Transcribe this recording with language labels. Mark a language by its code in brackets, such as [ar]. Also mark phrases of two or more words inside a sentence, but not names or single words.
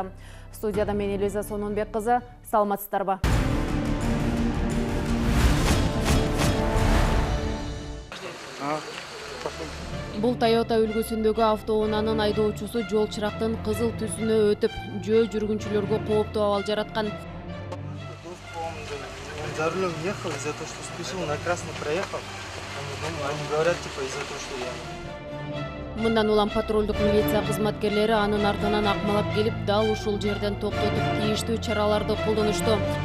[ky] Студияда мен Элиза Сонунбек кызы, саламатсыздарбы? Бул Toyota үлгүсүндөгү автоунаанын айдоочусу жол чырактын кызыл түсүнө өтүп, жөө жүргүнчүлөргө кооптуу абал жараткан. [ru] За рулем ехал из-за того, что спешил, на красный проехал. Они говорят, типа, из-за того, что я... [ky] Мындан улам патрулдук милиция кызматкерлери анын артынан акмалап келип, дал ушул жерден токтотуп, тийиштүү чараларды колдонушту.